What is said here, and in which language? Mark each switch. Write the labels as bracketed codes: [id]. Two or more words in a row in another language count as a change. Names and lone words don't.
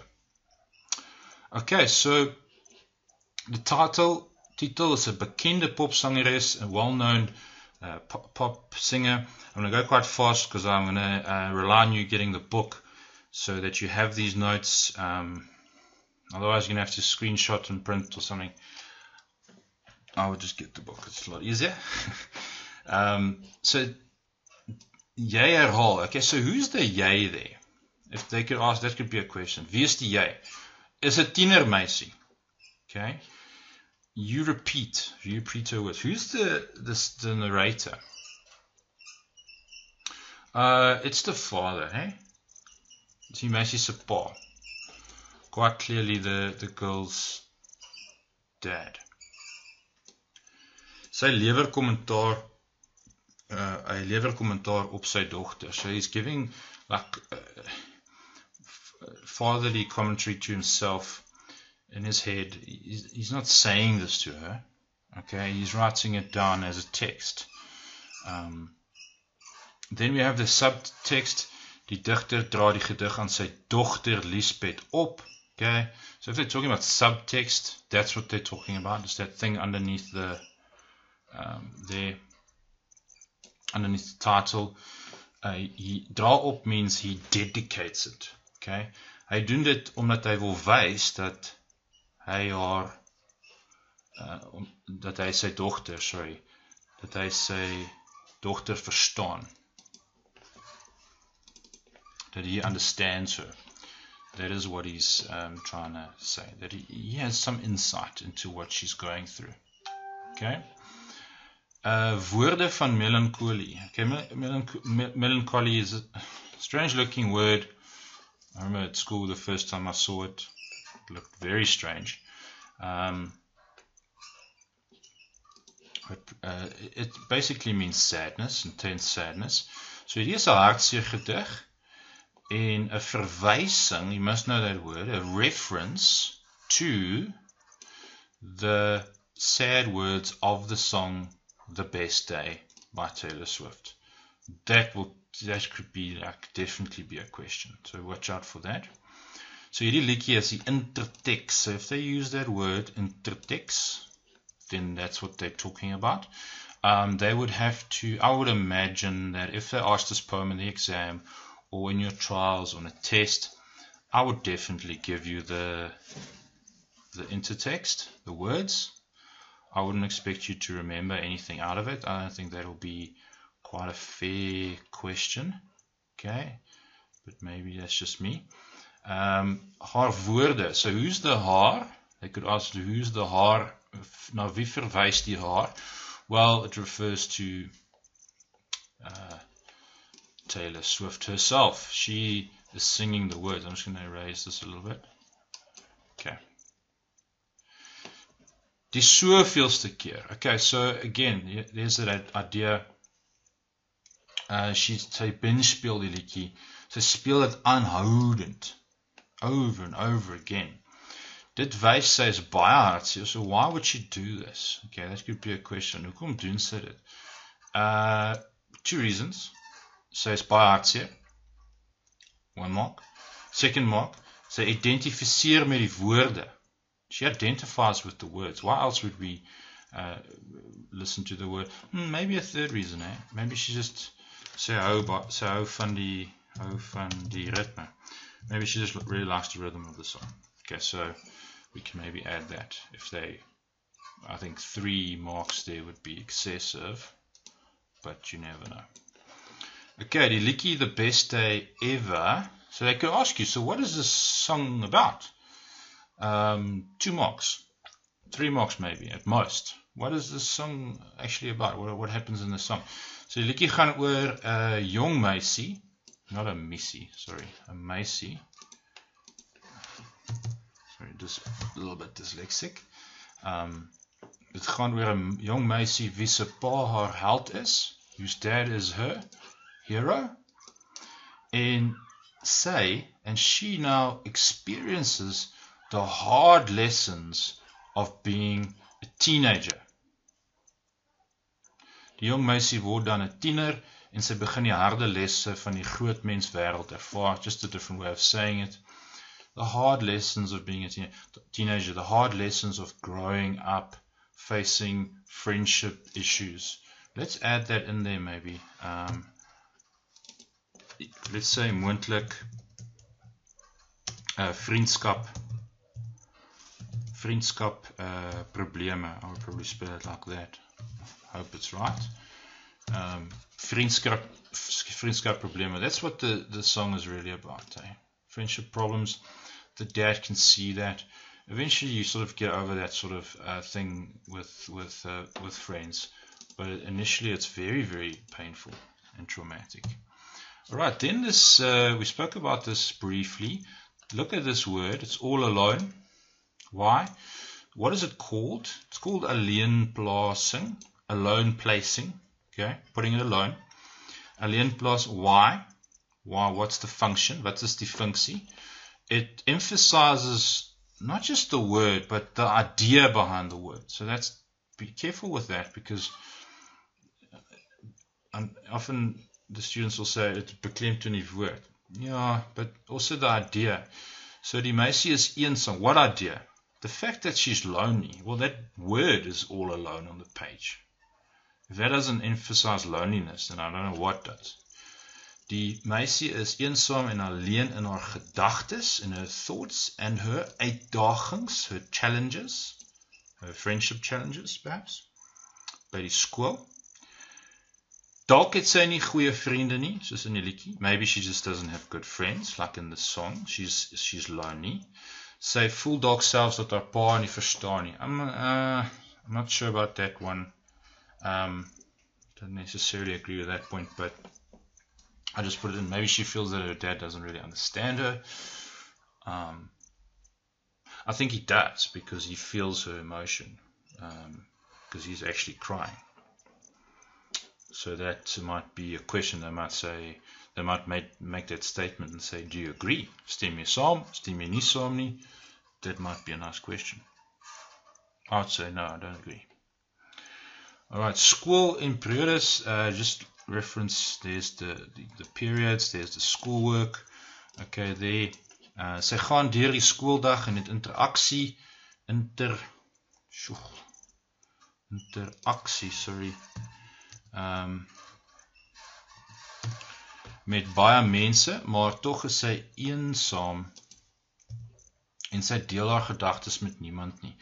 [en] Okay, so the title is a [af] bekende popsangeres, [en] a well-known pop singer. I'm going to go quite fast because I'm going to rely on you getting the book so that you have these notes. Otherwise, you're going to have to screenshot and print or something. I would just get the book. It's a lot easier. So, [af] jy herhaal. [en] Okay, so who's the jy there? If they could ask, that could be a question. [af] Wie is die jy? Is a tienermeisie. Okay. [en] You repeat her words. Who's the narrator? It's the father, hey? [af] It's die meisie se pa. [en] Quite clearly the girl's dad. [af] Hy lewer kommentaar op sy dogter. [en] So he's giving like fatherly commentary to himself in his head. He's not saying this to her. Okay, he's writing it down as a text. Then we have the subtext. [af] Die digter dra die gedig aan sy dogter Lisbeth op. [en] Okay, so if they're talking about subtext, that's what they're talking about. It's that thing underneath the underneath the title. He [af] dra op [en] means he dedicates it. Okay, hy doen dit omdat hy wil wys dat hy haar dat hy sy dogter verstaan. That he understands her. That is what he's trying to say. That he has some insight into what she's going through. Okay. [af] Woorde van melancholie. [en] Okay, melancholy is a strange looking word. I remember at school the first time I saw it. It looked very strange. It basically means sadness, intense sadness. So it is a [af] hartseer gedig. [en] In a verwysing, you must know that word, a reference to the sad words of the song The Best Day by Taylor Swift. That could be like definitely be a question. So watch out for that. [af] So hierdie liedjie is die intertext. [en] So if they use that word intertext, then that's what they're talking about. They would have to, I would imagine that if they asked this poem in the exam or in your trials on a test, I would definitely give you the intertext, the words. I wouldn't expect you to remember anything out of it. I don't think that will be quite a fair question. Okay, but maybe that's just me. [af] Haar woorde. [en] So who's the haar? They could ask who's the haar. [af] Na wie verwys die haar? [en] Well, it refers to Taylor Swift herself. She is singing the words. I'm just going to erase this a little bit. [af] Okay. Die soveelste keer. [en] Okay, so again, there's that idea. [af] Sy binge speel die liedjie. Sy speel dit aanhoudend. [en] Over and over again. [af] Dit wys sy is baie hartseer. [en] So why would she do this? Okay, that could be a question. [af] Hoekom doen sy dit? [en] Two reasons. [af] Sy is baie hartseer. [en] One mark. Second mark. [af] Sy identifiseer met die woorde. [en] She identifies with the words. Why else would we listen to the word? Maybe a third reason, eh? Maybe she just [af] sy hou van die ritme. [en] Maybe she just really likes the rhythm of the song. Okay, so we can maybe add that. I think 3 marks there would be excessive, but you never know. [af] Okay, die liedjie The Best Day Ever. [en] So they could ask you, so what is this song about? 2 marks, 3 marks maybe at most. What is this song actually about? What happens in the song? [af] So die liedjie gaan oor 'n jong meisie, [en] not a missie, sorry, a meisie. Sorry, just a little bit dyslexic. [af] Dit gaan oor 'n jong meisie wie se pa haar held is, [en] whose dad is her hero. And she now experiences the hard lessons of being a teenager. [af] Die jong meisie word dan 'n tiener en sy begin die harde lesse van die groot mens wêreld ervaar. [en] Just a different way of saying it. The hard lessons of being a teenager, the hard lessons of growing up, facing friendship issues. Let's add that in there maybe. Let's say [af] moontlik vriendskap probleme. [en] I would probably spell it like that. Hope it's right. [af] Vriendskap probleme. [en] That's what the song is really about. Friendship problems. The dad can see that. Eventually, you sort of get over that sort of thing with friends, but initially, it's very, very painful and traumatic. All right. Then this we spoke about this briefly. Look at this word. It's all alone. Why? What is it called? It's called alleenplasing. Alone placing. Okay, putting it alone. Alleenplaas. Why? Why? What's the function? [af] Wat is die funksie? [en] It emphasizes not just the word, but the idea behind the word. So be careful with that, because often the students will say it's [af] beklemtoon in die woord. [en] Yeah, but also the idea. [af] So die meisie is eensaam. [en] What idea? The fact that she's lonely. Well, that word is all alone on the page. If that doesn't emphasize loneliness, then I don't know what does. [af] Die meisie is eensaam en alleen in haar gedagtes, [en] in her thoughts, and her uitdagings, her challenges, her friendship challenges, perhaps, [af] by die skool. Dalk het sy nie goeie vriende nie, soos in die liedjie. [en] Maybe she just doesn't have good friends, like in the song. She's lonely. [af] Sy voel dalk selfs dat haar pa nie verstaan nie. [en] I'm not sure about that one. Don't necessarily agree with that point, but I just put it in. Maybe she feels that her dad doesn't really understand her. I think he does, because he feels her emotion, because he's actually crying. So that might be a question. They might make that statement and say, do you agree? [af] Stem jy saam? Stem jy nie saam nie? [en] That might be a nice question. I would say no, I don't agree. Alright, school in periods, just reference, there's the periods, there's the schoolwork. Okay, there. [af] Sy gaan deur die skooldag en het interaksie, met baie mense, maar tog is sy eensaam en sy deel haar gedagtes met niemand nie.